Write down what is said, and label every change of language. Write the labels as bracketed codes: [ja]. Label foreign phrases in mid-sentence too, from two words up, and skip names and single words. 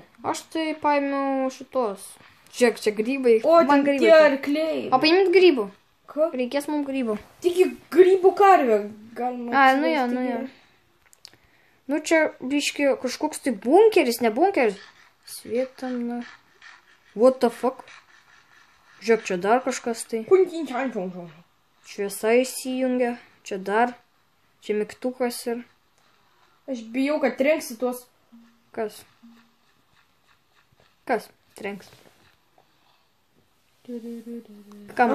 [lt] Aš tai paėmiau šitos. Žiūrėk, čia grybai. O, ten tie arkliai. O paimit grybų. Ką? Reikės mums grybų. Tik grybų karvę galima. A, nu jo. Nu čia, biški, kažkoks tai bunkeris, ne bunkeris. Svietam, [en] what the fuck? [lt] Žiūrėk, čia dar kažkas tai. Šviesa įsijungia. Čia dar. Čia mygtukas ir... Aš bijau, kad trenksi tuos... Kas? Kas trenks? Kam